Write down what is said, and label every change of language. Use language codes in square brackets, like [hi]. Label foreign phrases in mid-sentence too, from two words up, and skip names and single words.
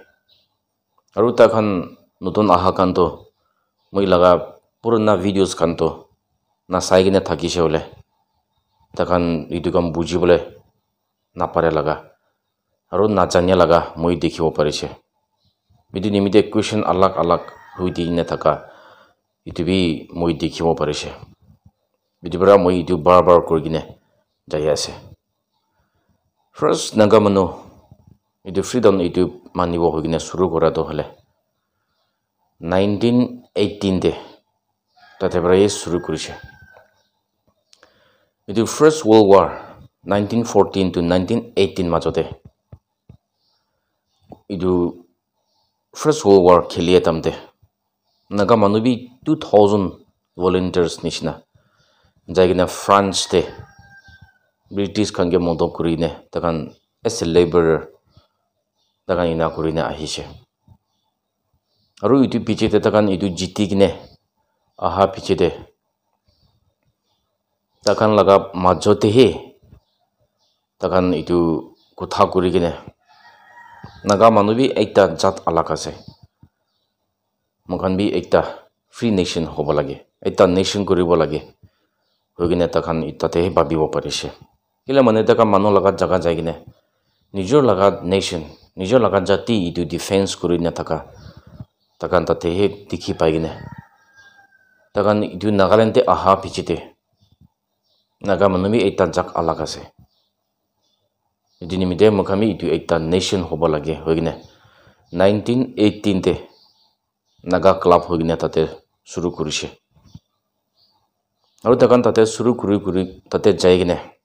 [nag] Aru takhan nutun aha kanto moi laga purana videos kanto na saigine thakishe hole takhan itu kam buji bole na pare laga aru na janya laga moi dekhibo parise itu nimite question alak hui dine thaka itu bi moi dekhibo parise itu bara moi itu bar kurigine jai ase first naga manu itu freedom itu manibo hogine suru kora to hole 1918 de tate bara suru kurise itu [en] first world war [nag] 1914 to 1918 majote itu [en] first world war [nag] kheliye tamte naga manu bi 2000 volunteers nishna jaigina france te british khange modo kurine takan [en] as a laborer [nag] takan ina kurine ahishe aru itu piche te takan itu jiti kine aha piche te takan laga majote he takan itu kotha kuri kine naga manu bi ekta jat alak ase mokan bi ekta [en] free nation [nag] hobo lage ekta nation kuribo lage hogine takan itate he babibo parise kila mane taka manu laga jaga jai kine nijor laga nation nijor laga jati itu defense kurina taka takan tate he dikhi pai kine takan itu nagaland te aha pichite naga manu bi ekta jak alak ase itu nimite mokami itu ekta nation hobo lage hogine 1918 te naga club hogine tate suru kurise aru takan tate suru kuri tate jaigine